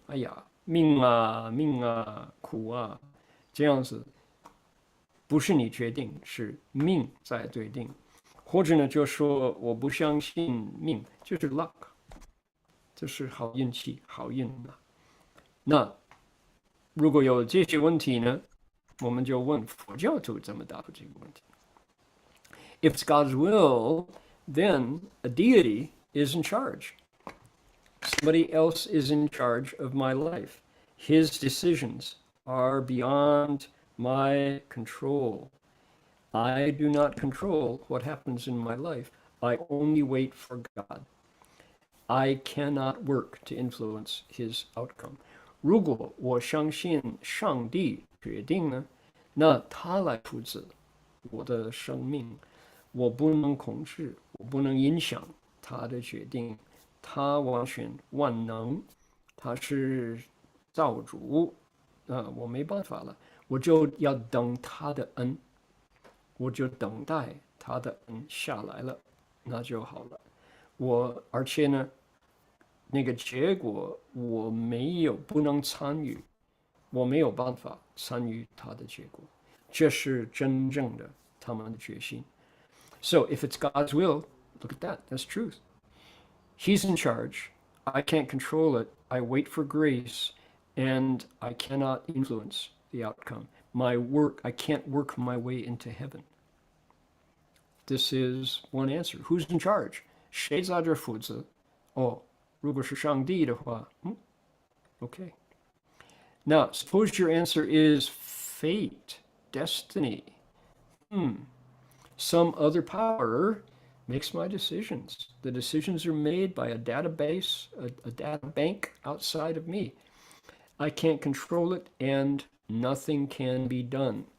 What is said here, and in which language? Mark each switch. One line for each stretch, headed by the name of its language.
Chinese: 哎呀，命啊，苦啊，这样子，不是你决定，是命在决定。” 或者呢，就说我不相信命，就是 luck。就是好运气，好运啊。那如果有这些问题呢，我们就问佛教徒怎么答复这个问题。
English: If it's God's will, then a deity is in charge. Somebody else is in charge of my life. His decisions are beyond my control. I do not control what happens in my life. I only wait for God.I cannot work to influence his outcome.
Chinese: 如果我相信上帝决定呢，那他来负责我的生命，我不能控制，我不能影响他的决定，他完全万能，他是造主，我没办法了，我就要等他的恩，我就等待他的恩下来了，那就好了。而且呢，那个结果我不能参与，我没有办法参与他的结果，这是真正的他们的决心。
English: So if it's God's will, look at that. That's truth. He's in charge. I can't control it. I wait for grace, and I cannot influence the outcome. I can't work my way into heaven. This is one answer. Who's in charge?
Chinese: 谁在这负责？如果是上帝的话，okay.
English: Now, suppose your answer is fate, destiny. Some other power makes my decisions. The decisions are made by a database, a data bank outside of me. I can't control it, and nothing can be done.